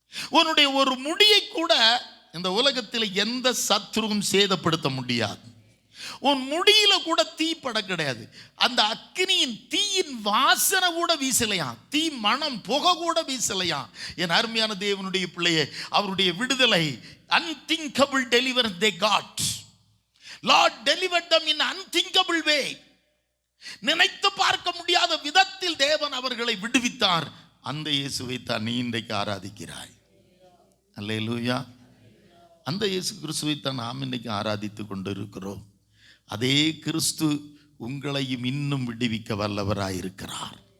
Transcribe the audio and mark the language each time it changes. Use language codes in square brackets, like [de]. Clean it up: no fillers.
[ta] உன்னுடைய ஒரு முடியை கூட இந்த உலகத்தில் எந்த சத்துருவும் சேதப்படுத்த முடியாது. உன் முடியில கூட தீப்பட கிடையாது. அந்த அக்கினியின் தீயின் வாசனை கூட வீசலையாம், தீ மனம் புகை கூட வீசலையாம். என் அருமையான தேவனுடைய பிள்ளையே, அவருடைய விடுதலை [en] unthinkable deliverance they got. Lord delivered them in unthinkable way. [ta] நினைத்து பார்க்க முடியாத விதத்தில் தேவன் அவர்களை விடுவித்தார். அந்த இயேசுவை தான் நீ இன்றைக்கு ஆராதிக்கிறாய். அல்லேலூயா. அந்த இயேசு கிறிஸ்துவை தான் நாம் இன்னைக்கு ஆராதித்து கொண்டு இருக்கிறோம். அதே கிறிஸ்து உங்களையும் இன்னும் விடுவிக்க வல்லவராயிருக்கிறார்.